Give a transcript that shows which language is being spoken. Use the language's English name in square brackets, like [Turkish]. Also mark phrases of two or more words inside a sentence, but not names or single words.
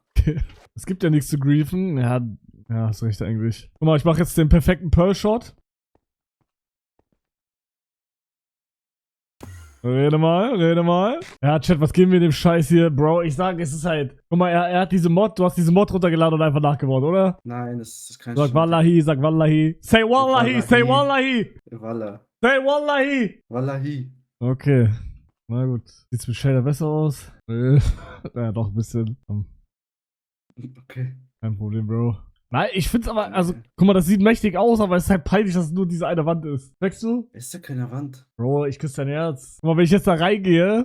[German] Es gibt ja nichts zu griefen. Ja, hast recht eigentlich. Guck mal, ich mache jetzt den perfekten Pearl-Shot. Rede mal. Ja, Chat, was geben wir dem Scheiß hier? Bro, ich sag, es ist halt... Guck mal, er hat diese Mod, du hast diese Mod runtergeladen und einfach nachgebaut, oder? Nein, das ist kein Sag Wallahi, sag Wallahi. [English] Say Wallahi, say Wallahi. Wallah. Say Wallahi. Wallahi. [German] Okay. Na gut. Sieht's mit Shader besser aus? Ja, doch ein bisschen. Okay. Kein Problem, Bro. Nein, ich find's aber, also, guck mal, das sieht mächtig aus, aber es ist halt peinlich, dass es nur diese eine Wand ist. Checkst du? Ist ja keine Wand. Bro, ich küsse dein Herz. Guck mal, wenn ich jetzt da reingehe.